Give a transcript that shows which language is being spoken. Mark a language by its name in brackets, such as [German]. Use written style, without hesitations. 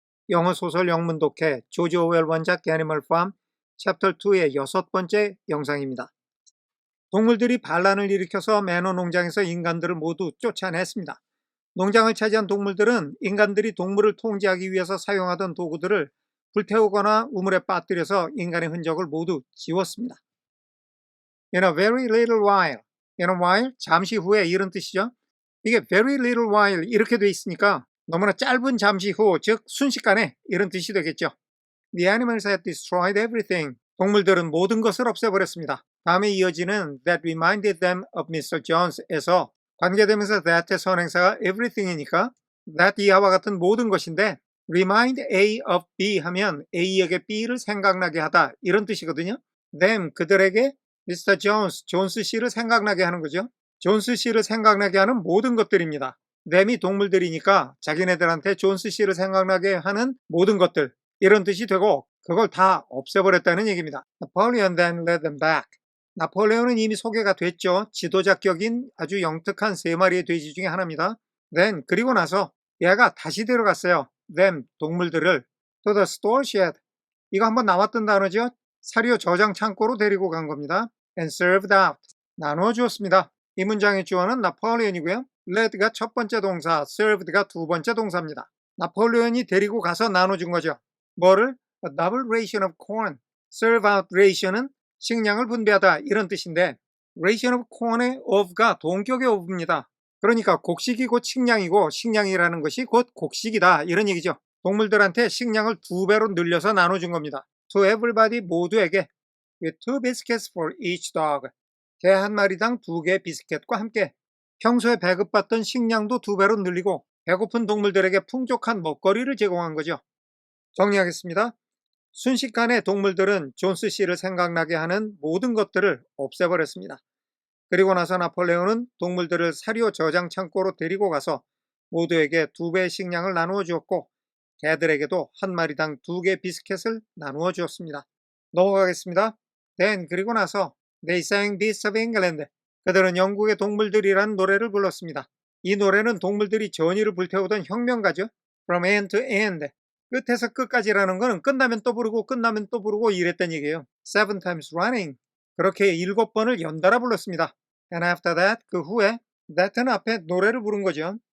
[Korean] 영어 소설 영문독해 조지 오웰 원작 애니멀 팜 챕터 2의 6번째 영상입니다. 동물들이 반란을 일으켜서 매너 농장에서 인간들을 모두 쫓아냈습니다. 농장을 차지한 동물들은 인간들이 동물을 통제하기 위해서 사용하던 도구들을 불태우거나 우물에 빠뜨려서 인간의 흔적을 모두 지웠습니다. [English] In a very little while, in a while, [Korean] 잠시 후에 이런 뜻이죠. 이게 [English] very little while [Korean] 이렇게 돼 있으니까 너무나 짧은 잠시 후, 즉 순식간에 이런 뜻이 되겠죠. [English] The animals had destroyed everything. [Korean] 동물들은 모든 것을 없애버렸습니다. 다음에 이어지는 [English] that reminded them of Mr. [Korean] Jones에서 관계되면서 that의 선행사가 everything이니까 that 이하와 같은 모든 것인데 [English] remind A of B [Korean] 하면 A에게 B를 생각나게 하다 이런 뜻이거든요. [English] them [Korean] 그들에게 [English] Mr. [Korean] Jones, 존스 씨를 생각나게 하는 거죠. 존스 씨를 생각나게 하는 모든 것들입니다. them이 동물들이니까 자기네들한테 존스 씨를 생각나게 하는 모든 것들 이런 뜻이 되고 그걸 다 없애버렸다는 얘기입니다. [English] Napoleon then led them back. [Korean] 나폴레옹은 이미 소개가 됐죠. 지도자격인 아주 영특한 3마리의 돼지 중에 하나입니다. Then 그리고 나서 얘가 다시 데려갔어요. [English] them [Korean] 동물들을 [English] to the store shed. [Korean] 이거 한번 나왔던 단어죠. 사료 저장 창고로 데리고 간 겁니다. [English] And served out. [Korean] 나누어 주었습니다. 이 문장의 주어는 나폴레옹이고요. led가 첫 번째 동사, served가 두 번째 동사입니다. 나폴레옹이 데리고 가서 나눠준 거죠. 뭐를? [English] A double ration of corn. serve out ration [Korean] 은 식량을 분배하다 이런 뜻인데 [English] ration of corn [Korean] 의 of가 동격의 of입니다. 그러니까 곡식이 곧 식량이고 식량이라는 것이 곧 곡식이다 이런 얘기죠. 동물들한테 식량을 2배로 늘려서 나눠준 겁니다. [English] To everybody [Korean] 모두에게 [English] with 2 biscuits for each dog. [Korean] 개 한 마리당 2개 비스켓과 함께 평소에 배급받던 식량도 2배로 늘리고 배고픈 동물들에게 풍족한 먹거리를 제공한 거죠. 정리하겠습니다. 순식간에 동물들은 존스 씨를 생각나게 하는 모든 것들을 없애버렸습니다. 그리고 나서 나폴레옹은 동물들을 사료 저장 창고로 데리고 가서 모두에게 2배의 식량을 나누어 주었고 개들에게도 한 마리당 2개 비스켓을 나누어 주었습니다. 넘어가겠습니다. [English] Then [Korean] 그리고 나서 [English] They sang Beasts of England. [Korean] 그들은 영국의 동물들이라는 노래를 불렀습니다. 이 노래는 동물들이 전의를 불태우던 혁명가죠. [English] From end to end. [Korean] 끝에서 끝까지라는 거는 끝나면 또 부르고 끝나면 또 부르고 이랬던 얘기예요. [English] 7 times running. [Korean] 그렇게 7번을 연달아 불렀습니다. [English] And after that, [Korean] 그 후에 that는 앞에 노래를 부른 거죠.